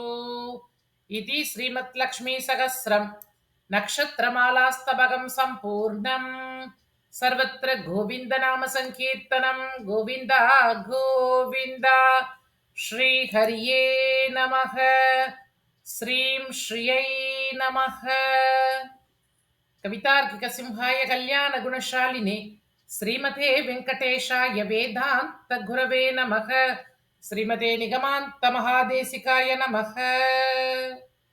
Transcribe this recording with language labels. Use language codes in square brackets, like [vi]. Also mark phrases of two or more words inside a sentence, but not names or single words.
[sa] इति श्रीमत् लक्ष्मी सहस्रं नक्षत्रमालास्तबकं सम्पूर्णम्. सर्वत्र गोविन्द नाम सङ्कीर्तनम्. गोविन्दा गोविन्दा. श्री हरये नमः. श्रीं श्रियै नमः. कवितार्किक सिंहाय कल्याण गुणशालिने श्रीमते वेङ्कटेशाय वेदान्त गुरवे नमः. श्रीमते निगमान्त महादेशिकाय नमः.